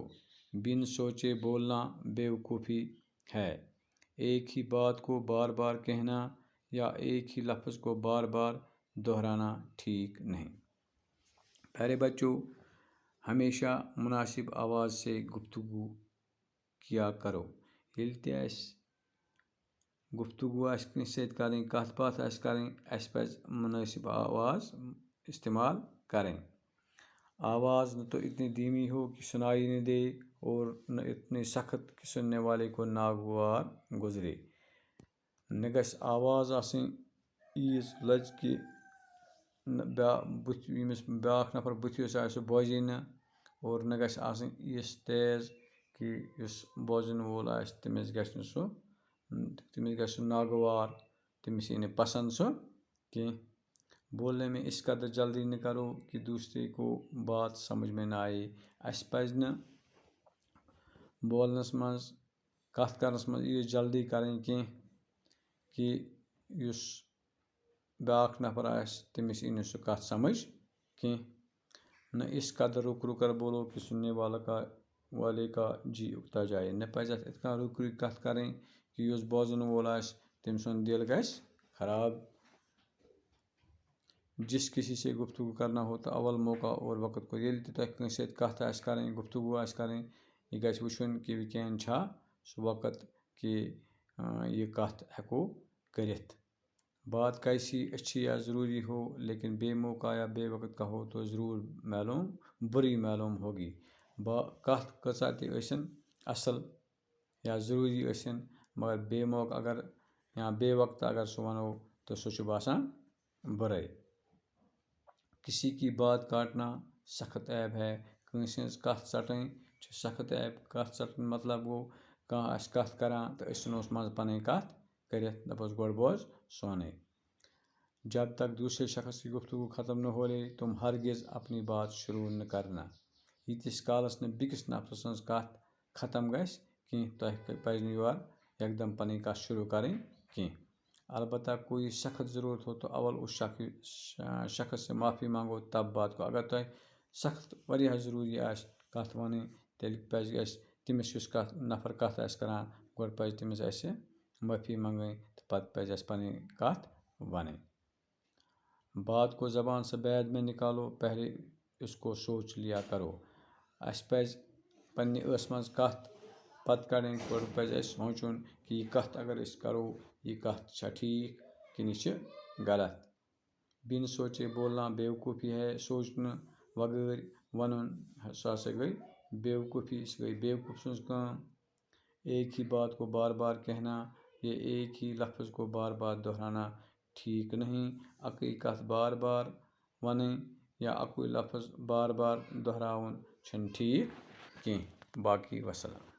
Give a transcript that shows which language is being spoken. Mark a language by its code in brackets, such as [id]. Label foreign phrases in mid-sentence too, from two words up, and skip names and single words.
[ur] بن سوچے بولنا بیوقوفی ہے۔ ایک ہی بات کو بار بار کہنا یا ایک ہی لفظ کو بار بار دہرانا ٹھیک نہیں۔ پیارے بچوں، ہمیشہ مناسب آواز سے گفتگو کیا کرو۔ [ks] ییٚلہِ تہِ اَسہِ گفتگو آسہِ کٲنٛسہِ سۭتۍ کَرٕنۍ، کَتھ باتھ آسہِ کَرٕنۍ، اَسہِ پَزِ مناسب آواز [ur] استعمال کریں۔ آواز نہ تو اتنی دھیمی ہو کہ سنائی نہ دے اور نہ اتنی سخت کہ سننے والے کو ناگوار گزرے۔ [ks] نہ گژھِ آواز آسٕنۍ ییٖژ لَج کہ ییٚمِس بیٛاکھ نفر بٕتھِس آسہِ سُہ بوزے نہٕ، اور نہ گژھِ آسٕنۍ یِژھ تیز کہ یُس بوزن وول آسہِ تٔمِس گژھِ سُہ ناگوار، تٔمِس یی نہٕ پسند سُہ کینٛہہ۔ [ur] بولنے میں اس قدر جلدی نہ کرو کہ دوسرے کو بات سمجھ میں نہ آئے۔ [ks] اَسہِ پَزِ نہٕ بولنس منٛز، کَتھ کرنس منٛز ییٖژ جلدی کَرٕنۍ کینٛہہ کہ یُس بیٛاکھ نفر آسہِ تٔمِس یی نہٕ سُہ کَتھ سمجھ کینٛہہ۔ [ur] نہ اس قدر رک رک کر بولو کہ سننے والے کا جی اکتا جائے۔ [ks] نہ پَزِ اَتھ یِتھ کٔنۍ رُک رُک کَتھ کَرٕنۍ کہ یُس بوزن وول آسہِ تٔمۍ سُنٛد دل گژھِ خراب۔ [ur] جس کسی سے گفتگو کرنا ہو تو اول موقع اور وقت کو۔ [ks] ییٚلہِ تہِ تۄہہِ کٲنٛسہِ سۭتۍ کَتھ آسہِ کَرٕنۍ، گفتگو آسہِ کَرٕنۍ، یہِ گژھِ وٕچھُن کہ وٕنکٮ۪ن چھا سُہ وقت کہ یہ کَتھ ہٮ۪کو کٔرِتھ۔ [ur] بات کیسی اچھی یا ضروری ہو لیکن بے موقع یا بے وقت کہو تو ضرور بری معلوم ہوگی۔ [ks] کَتھ کۭژاہ تہِ ٲسِن اصل یا ضروری ٲسِن، مگر بے موقع اگر یا بے وقت اگر سُہ وَنو تو سُہ چھُ باسان بُرے۔ [ur] کسی کی بات کاٹنا سخت عیب ہے۔ [ks] کٲنٛسہِ ہٕنٛز کَتھ ژَٹٕنۍ چھِ سخت عیب۔ کَتھ ژَٹُن مطلب گوٚو کانٛہہ آسہِ کَتھ کران تہٕ أسۍ ژھٕنوس منٛزٕ پنٕنۍ کَتھ کٔرِتھ، دَپوس گۄڈٕ بوز سونٕے۔ [ur] جب تک دوسرے شخص کی گفتگو ختم نہ ہو لے تم ہرگز اپنی بات شروع نہ کرنا۔ [ks] ییٖتِس کالس نہٕ بیٚکِس نفرٕ سٕنٛز کَتھ ختم گژھِ کینٛہہ، تۄہہِ پَزِ نہٕ یورٕ یکدم پنٕنۍ کَتھ شروع کَرٕنۍ کینٛہہ۔ [ur] البتہ کوئی سخت ضرورت ہو تو اول اس شخص سے معافی مانگو، تب بات کو۔ [ks] اگر تۄہہِ سخت واریاہ ضروٗری آسہِ کَتھ وَنٕنۍ تیٚلہِ پَزِ اَسہِ تٔمِس یُس نفر کَتھ آسہِ کران گۄڈٕ پَزِ تٔمِس اَسہِ معٲفی منٛگٕنۍ تہٕ پَتہٕ پَزِ اَسہِ پَنٕنۍ کَتھ وَنٕنۍ۔ [ur] بات کو زبان سے بعد میں نکالو، پہلے اس کو سوچ لیا کرو۔ [ks] اَسہِ پَزِ پنٛنہِ ٲسہٕ منٛز کَتھ پتہٕ کَڑٕنۍ گۄڈٕ پَزِ اَسہِ سونٛچُن کہِ یہِ کَتھ اگر أسۍ کَرو یہِ کَتھ چھا ٹھیٖک کِنہٕ یہِ چھِ غلط. [ur] بِن سوچے بولنا بیوقوٗفی ہے, [ks] سونٛچنہٕ وغٲر وَنُن سُہ ہسا گٔے بیوقوٗفی, سُہ گٔے بیوقوٗف سٕنٛز کٲم. [ur] ایک ہی بات کو بار بار کہنا, یہ ایک ہی لفظ کو بار بار دہرانا ٹھیک نہیں. [ks] اَکٕے کَتھ بار بار وَنٕنۍ یا اَکُے لفظ بار بار دہراوُن چھُنہٕ ٹھیٖک کینٛہہ. باقی وَسلام.